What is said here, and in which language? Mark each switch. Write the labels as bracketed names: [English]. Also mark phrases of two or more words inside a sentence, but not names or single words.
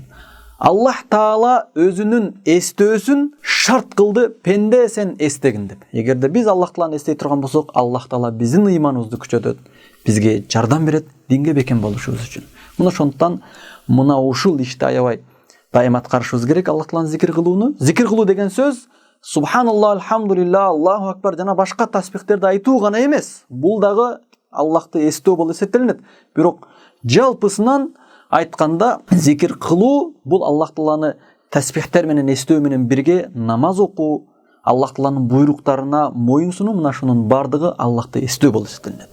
[Kyrgyz] Аллах Таала өзүнүн эстөөсүн шарт кылды, пенде сен эстегин деп. Эгерде биз Аллах Тааланы эстей турган болсок, Аллах Таала биздин ыйманыбызды күчөтөт, бизге жардам берет динге бекем болушубуз үчүн. Мына ошондуктан мына ушул ишти аябай дайым аткарышыбыз керек. Аллах Тааланы зикир кылууну. Зикир кылуу деген сөз [Arabic] سبحان الله، الحمد لله، الله أكبر [Kyrgyz] жана башка тасбихтерди айтуу гана эмес. Бул дагы Аллахты эстөө болуп эсептелинет. Бирок жалпысынан айтканда зикир кылуу бул Аллах Тааланы тасбихтер менен эстөө менен бирге намаз окуу, Аллах Тааланын буйруктарына моюн сунуу, мына шунун бардыгы Аллахты эстөө болуп эсептелинет.